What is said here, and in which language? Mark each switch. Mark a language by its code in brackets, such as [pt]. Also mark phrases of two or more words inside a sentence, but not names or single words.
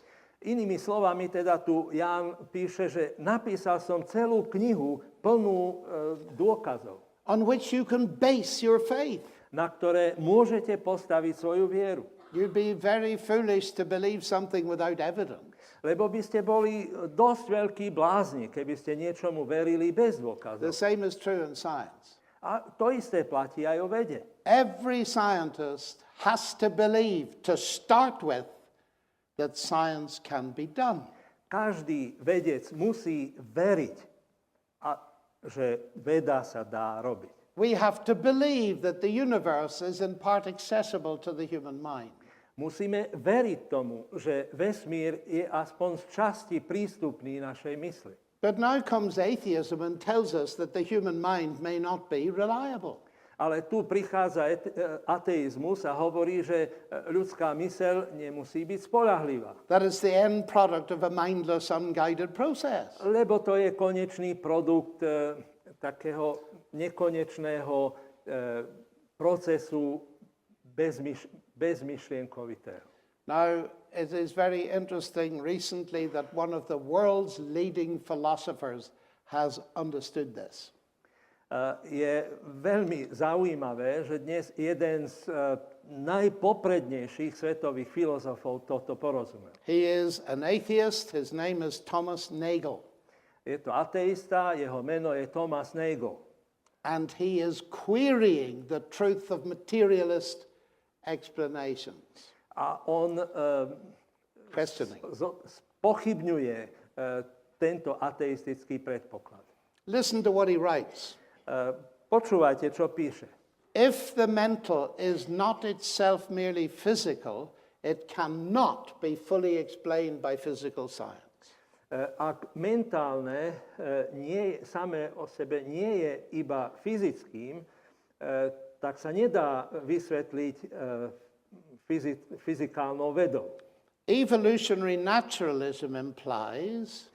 [sk] Inými slovami teda tu Ján píše, že napísal som celú knihu plnú dôkazov, [en] on which you can base your faith. [sk] Na ktoré môžete postaviť svoju vieru. [en] You'd be very foolish to believe something without evidence. [sk] Lebo by ste boli dosť veľkí blázni, keby ste niečomu verili bez dôkazov. [en] The same is true in science. [sk] A to isté platí aj o vede. [en] Every scientist has to believe, to start with, that science can be done. [sk] Každý vedec musí veriť, že veda sa dá robiť. [en] We have to believe that the universe is in part accessible to the human mind. [sk] Musíme veriť tomu, že vesmír je aspoň z časti prístupný našej mysli. [en] But now comes atheism and tells us that the human mind may not be reliable. [sk] Ale tu prichádza ateizmus a hovorí, že ľudská myseľ nemusí byť spoľahlivá. [en] That is the end product of a mindless, unguided process. [sk] Lebo to je konečný produkt takého nekonečného procesu bezmyšlienkovitého. [en] Now, it is very interesting recently that one of the world's leading philosophers has understood this. [sk] Je veľmi zaujímavé, že dnes jeden z najpoprednejších svetových filozofov toto porozumel. [en] He is an atheist. His name is Thomas Nagel. [sk] Je to ateista, jeho meno je Thomas Nagel. [en] And he is querying the truth of materialist explanations. [sk] A on pochybňuje tento ateistický predpoklad. [en] Listen to what he writes. [sk] Počúvajte, čo píše. [en] If the mental is not itself merely physical, it cannot be fully explained by physical science. [sk] Ak mentálne samé o sebe nie je iba fyzickým, tak sa nedá vysvetliť fyzikálnou vedou. [en] Evolutionary naturalism implies